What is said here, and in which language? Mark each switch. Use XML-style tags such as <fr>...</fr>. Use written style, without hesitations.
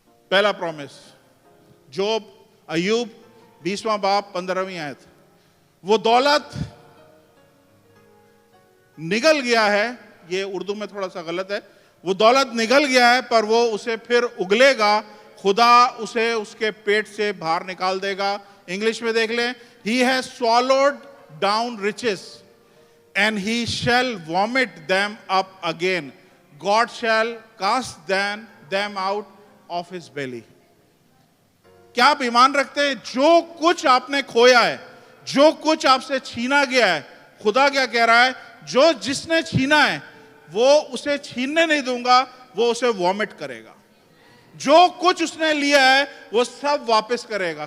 <hi>पहला promise, job, अय्यूब 20वां बाब 15वीं आयत। वो दौलत निगल गया है, ये उर्दू में थोड़ा सा गलत है, वो दौलत निगल गया है पर वो उसे फिर उगलेगा, खुदा उसे उसके पेट से बाहर निकाल देगा। इंग्लिश में देख लें,</hi> <en>he has swallowed down riches and he shall vomit them up again, God shall cast them out of his belly।</en> <hi>क्या आप ईमान रखते हैं? जो कुछ आपने खोया है, जो कुछ आपसे छीना गया है, खुदा क्या कह रहा है, जो जिसने छीना है वो उसे छीनने नहीं दूंगा, वो उसे वॉमिट करेगा। जो कुछ उसने लिया है वो सब वापस करेगा।</hi>